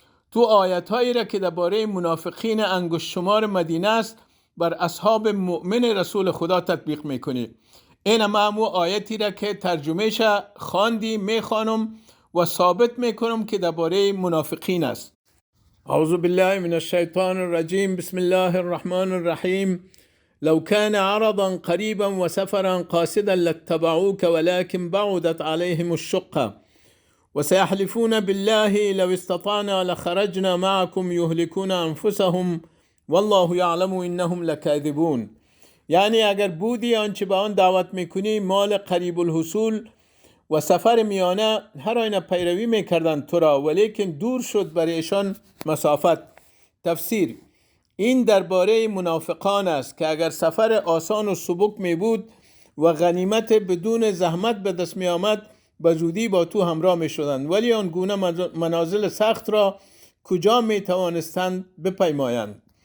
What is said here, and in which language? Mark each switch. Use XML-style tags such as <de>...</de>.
<fa>تو آیتهایی را که درباره منافقین انگشت شمار مدینه است بر اصحاب مؤمن رسول خدا تطبیق میکنی. این همو آیتی را که ترجمهش خواندی میخوانم و ثابت میکنم که درباره منافقین است.</fa> <ar>اعوذ بالله من الشیطان الرجیم. بسم الله الرحمن الرحیم. لو كان عرضا قريبا وسفرا قاصدا لاتبعوك ولكن بعدت عليهم الشقة وسيحلفون بالله لو استطعنا لخرجنا معكم يهلكون أنفسهم والله يعلم إنهم لكاذبون.</ar> <fa>یعنی اگر بودی آنچه به آن دعوت میکنی مال قریب الحصول و سفر میانه هر آینه پیروی میکردند تو را، ولیکن دور شد برایشان مسافت. تفسیر: این درباره منافقان است که اگر سفر آسان و سبک می بود و غنیمت بدون زحمت به دست می آمد به زودی با تو همراه می شدند، ولی آن گونه منازل سخت را کجا می توانستند بپیمایند.</fa>